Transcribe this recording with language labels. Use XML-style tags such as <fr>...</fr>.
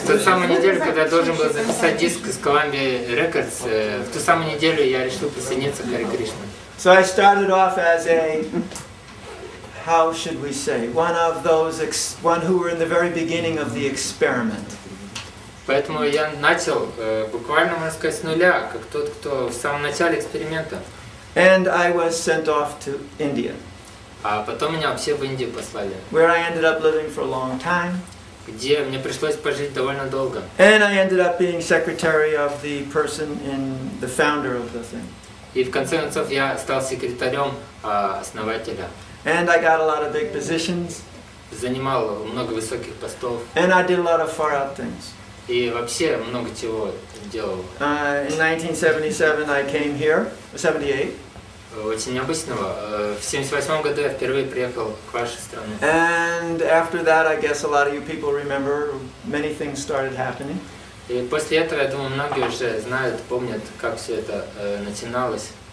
<ru>в ту самую неделю, когда я должен был записать диск из Columbia Records, в ту самую неделю я решил присоединиться к Харе Кришне.</ru> <en>So I started off as a, how should we say, one who were in the very beginning of the experiment.</en> <ru>Поэтому я начал буквально, можно сказать, с нуля, как тот, кто в самом начале эксперимента.</ru> <en>And I was sent off to India,</en> <ru>А потом меня вообще в Индию послали,</ru> <en>where I ended up living for a long time.</en> <ru>где мне пришлось пожить довольно долго.</ru> <en>And I ended up being secretary of the person the founder of the thing.</en> <ru>И в конце концов я стал секретарем основателя.</ru> <en>And I got a lot of big positions.</en> <ru>Занимал много высоких постов.</ru> <en>And I did a lot of far out things.</en> <ru>И вообще много чего делал.</ru> <en>In 1977 I came here, 78.</en> <ru>Очень необычного. В 1978 году я впервые приехал к вашей стране.</ru> <en>And after that, I guess a lot of you people remember, many things started happening.</en> <ru>И после этого, я думаю, многие уже знают, помнят, как все это начиналось.</ru>